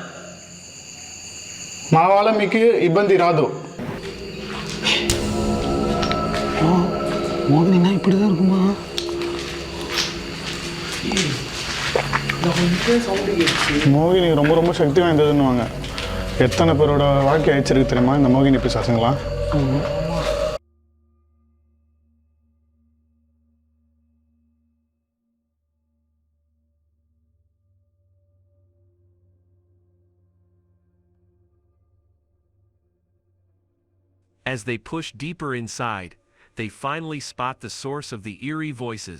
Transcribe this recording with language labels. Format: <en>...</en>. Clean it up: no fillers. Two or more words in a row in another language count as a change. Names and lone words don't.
<te>మా వాళ్ళ మీకు ఇబ్బంది రాదు.</te> <ta>மோகினா இப்படிதான் இருக்குமா? மோகினி ரொம்ப ரொம்ப சக்தி வாய்ந்ததுன்னுவாங்க. எத்தனை பேரோட வாழ்க்கை அழிச்சிருக்கு தெரியுமா இந்த மோகினி பிசாசுங்களா?</ta> <en>As they push deeper inside, they finally spot the source of the eerie voices.</en>